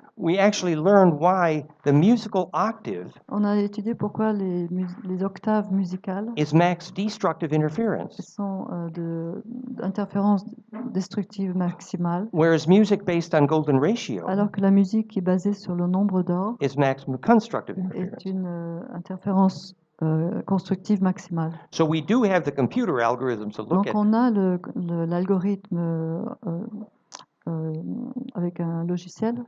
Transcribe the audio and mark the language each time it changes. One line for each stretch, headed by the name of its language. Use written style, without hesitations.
English: we actually learned why the musical octave
French: On a étudié pourquoi les octaves musicales
English: is max destructive interference,
French: sont d'interférence destructive maximale,
English: whereas music based on golden ratio
French: alors que la musique qui est basée sur le nombre d'or
English: is maximum constructive
French: est
English: interference.
French: une interférence constructive maximale.
English: So we do have the computer algorithms to look
French: Donc
English: at.
French: on a l'algorithme avec un logiciel